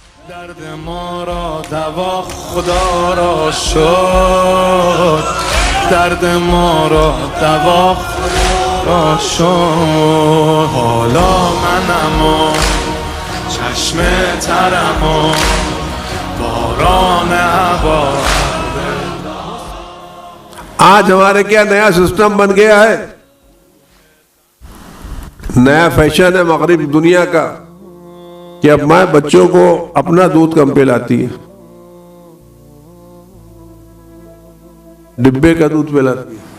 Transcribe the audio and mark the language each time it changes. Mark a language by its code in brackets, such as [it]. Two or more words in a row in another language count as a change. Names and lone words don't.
[fa] درد ما را دوا خدا را شد، درد ما را دوا خدا را شد. حالا منم و چشم ترم و باران عبا. [ur] آج ہمارے کیا نیا سسٹم بن گیا ہے، نیا فیشن ہے مغرب دنیا کا کہ اب ماں بچوں کو اپنا دودھ کم پلاتی ہے، ڈبے کا دودھ پلاتی ہے۔